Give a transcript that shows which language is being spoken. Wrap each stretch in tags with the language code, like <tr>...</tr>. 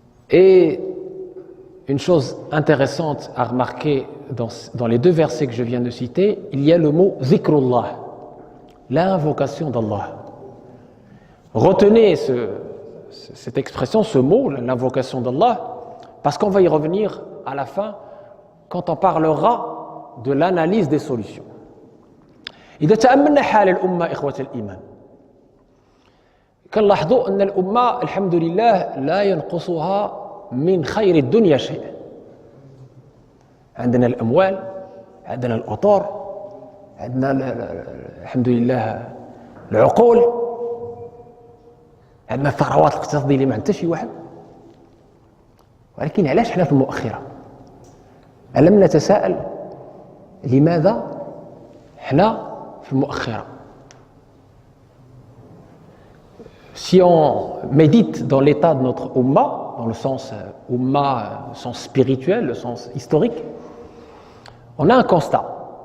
<fr>Et une chose intéressante à remarquer dans les deux versets que je viens de citer, il y a le mot zikrullah, l'invocation d'Allah. Retenez cette expression, ce mot, l'invocation d'Allah, parce qu'on va y revenir à la fin quand on parlera de l'analyse des solutions.</fr> <ar>إذا تأملنا حال الأمة إخوة الإيمان، كنلاحظوا أن الأمة الحمد لله لا ينقصها من خير الدنيا شيء. عندنا الأموال، عندنا الأطار، عندنا الحمد لله العقول، عندنا الثروات الاقتصادية اللي ما عندها شي واحد. ولكن علاش حنا في المؤخرة؟</ar> <fr>ألم نتساءل لماذا حنا في المؤخرة؟ Si on médite dans l'état de notre Ummah, dans le sens Ummah, le sens spirituel, le sens historique, on a un constat.</fr>